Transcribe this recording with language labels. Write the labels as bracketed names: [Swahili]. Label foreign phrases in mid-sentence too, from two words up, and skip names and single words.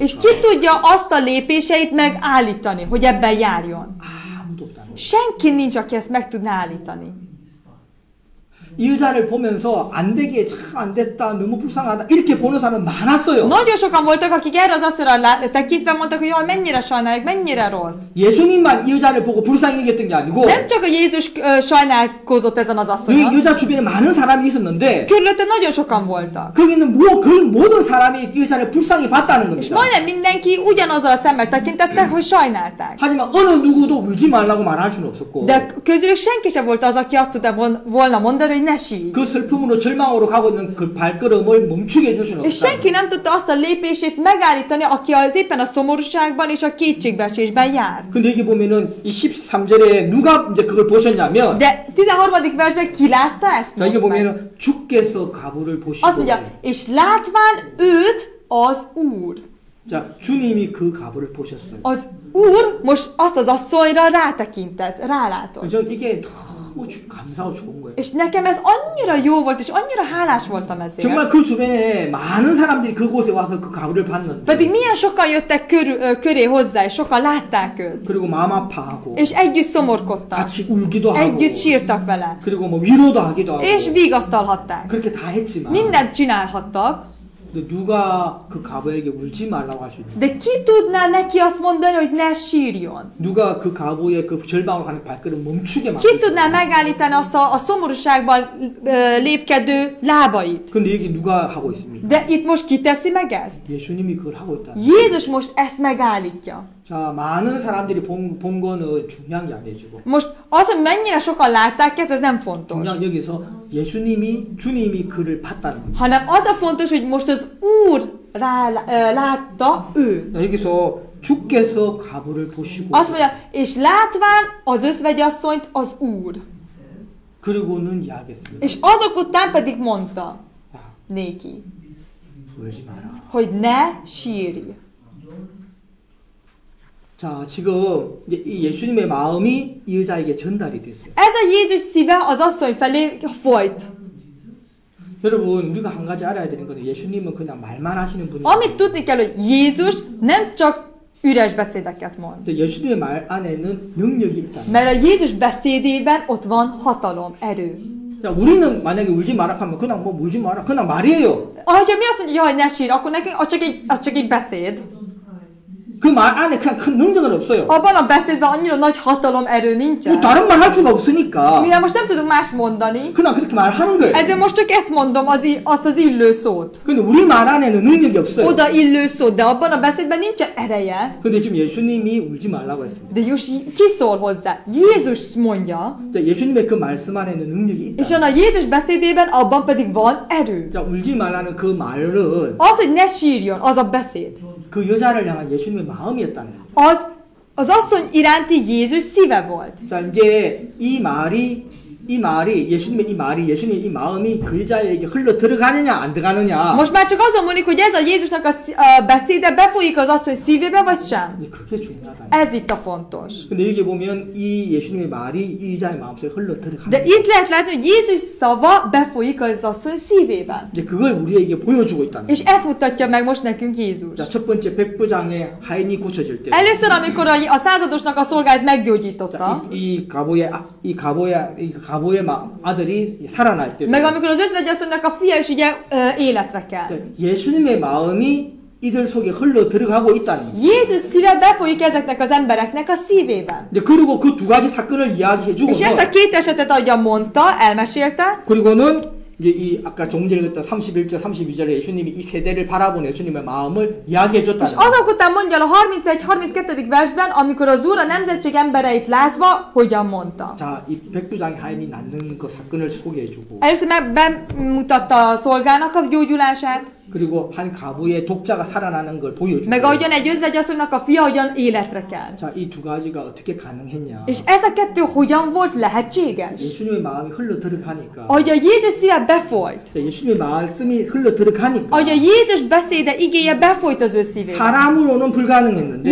[Hungarian] és [Korean] 있을까? [Hungarian] ki tudja azt a lépéseit megállítani, hogy ebben járjon. [Korean] 아무도 없다는 거예요. [Hungarian] Senki nincs, aki ezt meg tudná állítani. [Korean] 이 여자를 보면서 안 되게 참 안 됐다 너무 불쌍하다 이렇게 보는 사람은 많았어요. [Hungarian] Nagyon sokan voltak, akik erre az asszonyra tekintve mondtak, hogy jaj, mennyire sajnálják, mennyire rossz. [Korean] 예수님만 이 여자를 보고 불쌍히 여겼던 게 아니고 [Hungarian] Nem csak a Jézus sajnálkozott ezen az [Korean] 이 [Hungarian] asszonyon, [Korean] 여자 주변에 많은 사람이 있었는데 [Hungarian] körülötte nagyon sokan voltak. [Korean] 거기는 거의 모든 사람이 이 여자를 불쌍히 봤다는 [Hungarian] És [Korean] 겁니다. [Hungarian] majdnem mindenki ugyanazzal a szemmel tekintettek, hogy sajnálták. [Korean] 하지만 어느 누구도 울지 말라고 말할 수는 없었고 [Hungarian] De közülük senki sem volt az, aki azt tudta volna mondani, hogy ne sírj. [Korean] 그 슬픔으로 절망으로 가고 있는 그 발걸음을 멈추게 해줄 수는 [Hungarian] És [Korean] 없다. [Hungarian] senki nem tudta azt a lépését megállítani, aki az éppen a szomorúságban és a kétségbeesésben jár. [Korean] 근데 여기 보면은 이 13절에 누가 이제 그걸 보셨냐면 [Hungarian] De 13. versben ki látta ezt [Korean] 자, 이거 [Hungarian] most meg? [Korean] 보면은 주께서 가부를 보시고 [Hungarian] Azt mondja, és látván őt az Úr. [Korean] 자, 주님이 그 가부를 보셨어요. [Hungarian] Az Úr most azt az asszonyra rátekintett, rálátott. [Korean] 전 이게 너무 감사하고 좋은 거예요. [Hungarian] És nekem ez annyira jó volt, és annyira hálás voltam ezért. [Korean] 정말 그 주변에 많은 사람들이 그곳에 와서 그 가부를 봤는데 [Hungarian] Pedig milyen sokan jöttek köré hozzá, és sokan látták őt. [Korean] 그리고 마음 아파하고 [Hungarian] És együtt szomorkodtak. [Korean] 같이 울기도 하고 [Hungarian] Együtt sírtak vele. [Korean] 그리고 뭐 위로도 하기도 하고 [Hungarian] És vigasztalhatták. [Korean] 그렇게 다 했지만 [Hungarian] Mindent csinálhattak. [Korean] 근데 누가 그 가부에게 울지 말라고 할 수 있냐? [Hungarian] De ki tudná neki azt mondani, hogy ne sírjon? [Korean] 누가 그 가부의 그 절망으로 가는 발걸음 멈추게 만들 [Hungarian] Ki tudná megállítani azt a szomorúságban lépkedő lábait? [Korean] 근데 여기 누가 하고 있습니까? [Hungarian] De itt most ki teszi meg ezt? [Korean] 예수님이 그걸 하고 있다. [Hungarian] Jézus most ezt megállítja. [Korean] 자, 많은 사람들이 본 거는 중요한 게 아니고 [Hungarian] Most az, hogy mennyire sokan látták ezt, ez nem fontos. [Korean] 중요한 여기서 주님이 그를 봤다는 겁니다. [Hungarian] Hanem az a fontos, hogy most az Úr látta őt. [Korean] 자, 여기서 주께서 가부를 보시고 [Hungarian] Azt mondja, és látván az özvegyasszonyt az Úr. [Korean] 그리고는 이야기했습니다. [Hungarian] És azok után pedig mondta [Korean] 야, [Hungarian] néki, [Korean] 울지 마라. [Hungarian] hogy ne sírj. [Korean] 자, 지금 이제 이 예수님의 마음이 이 여자에게 전달이 됐어요. [Hungarian] Ez a Jézus szíve az asszony felé folyt. [Korean] 여러분, 우리가 한 가지 알아야 되는 거는 예수님은 그냥 말만 하시는 분이 [Hungarian] Amit tudni kell, hogy Jézus nem csak üres beszédeket mond. [Korean] 근데 예수님의 말 안에는 능력이 있다. [Hungarian] Mert a Jézus beszédében ott van hatalom, erő. [Korean] 야, 우리는 만약에 울지 마라 하면 그냥 뭐 울지 마라. 그냥 말이에요. [Hungarian] Ahogy mi azt mondja, hogy ne sír, akkor nekünk az csak egy beszéd. [Korean] 그 말 안에 그냥 큰 능력은 없어요. [Hungarian] Abban a beszédben annyira nagy hatalom, erő [Korean] 뭐 [Hungarian] nincsen. [Korean] 다른 말 할 수가 없으니까 [Hungarian] Mivel most nem tudunk más mondani, [Korean] 그냥 그렇게 말하는 거예요. [Hungarian] ezért most csak ezt mondom, azt az illő szót. [Korean] 근데 우리 말 안에는 능력이 없어요. [Hungarian] Oda illő szót, de abban a beszédben nincsen ereje. [Korean] 근데 지금 예수님이 울지 말라고 했습니다. [Hungarian] De ki szól hozzá? Jézus mondja, [Korean] 자, 예수님의 그 말씀 안에는 능력이 [Hungarian] és [Korean] 있다. [Hungarian] a Jézus beszédében abban pedig van erő. [Korean] 자, 울지 말라는 그 말은 [Hungarian] Az, hogy ne sírjon, az a beszéd. [Korean] 그 여자를 향한 예수님의 마음이었다는 거예요. [Hungarian] Az asszony iránti Jézus szíve volt. [Korean] 자, 이제 예수님의 이 마음이 그 여자에게 흘러 들어가느냐 안 들어가느냐. [Hungarian] Most már csak azon múlik, hogy ez a Jézusnak a beszéde befolyik az asszony szívébe, vagy sem. [Korean] 이제 그게 중요하다. [Hungarian] Ez itt a fontos. [Korean] 근데 여기 보면 이 예수님의 말이 이 여자의 마음속에 흘러 들어가는 [Hungarian] De itt lehet látni, hogy Jézus szava befolyik az asszony szívében. [Korean] 이제 그걸 우리에게 보여주고 있다는 [Hungarian] És ezt mutatja meg most nekünk Jézus. [Korean] 자, 첫 번째 백부장의 하인이 고쳐질 때 [Hungarian] Először, amikor a századosnak a szolgáját meggyógyította, [Korean] 이 가보의 아들이 살아날 때 [Hungarian] meg amikor az özvegyasszonynak a fia is ugye életre kell. [Korean] 예수님의 마음이 이들 속에 흘러 들어가고 있다는 거예요. [Hungarian] Jézus szíve befolyik ezeknek az embereknek a szívében. [Korean] 그리고 그 두 가지 사건을 이야기해주고 [Hungarian] És ezt a két esetet, ahogyan mondta, elmesélte, [Korean] 그리고는 이제 이 아까 조금 전에 그랬던 31절, 32절에 예수님이 이 세대를 바라보는 예수님의 마음을 이야기해줬다는 [Hungarian] és [Korean] 거예요. [Hungarian] azok után mondja a 31-32. versben, amikor az Úr a nemzetség embereit látva, hogyan mondta. [Korean] 자, 이 백부장의 하인이 낫는 그 사건을 소개해주고 [Hungarian] Először bemutatta a szolgának a gyógyulását, [Korean] 그리고 한 가부의 독자가 살아나는 걸 보여주고 [Hungarian] meg ahogyan egy özvegyasszonynak a fia hogyan életre kell. [Korean] 자, 이 두 가지가 어떻게 가능했냐. [Hungarian] És ez a kettő hogyan volt lehetséges? [Korean] 예수님의 마음이 흘러 들어가니까 [Hungarian] Ahogy a Jézus szíve befolyt, [Korean] 예수님의 말씀이 흘러 들어가니까 [Hungarian] ahogy a Jézus beszéde, igéje befolyt az ő szívébe. [Korean] 사람으로는 불가능했는데